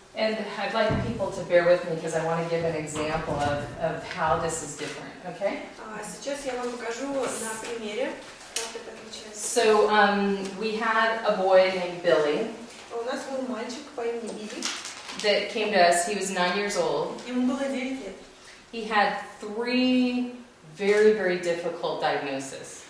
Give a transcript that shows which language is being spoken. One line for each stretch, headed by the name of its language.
English: And I'd like people to bear with me because I want to give an example of how this is different, okay?
Russian: Сейчас я вам покажу на примере, как это отличается.
English: So we had a boy named Billy
Russian: У нас был мальчик по имени Билли.
English: that came to us. He was 9 years old.
Russian: Ему было 9 лет.
English: He had three very, very difficult diagnoses.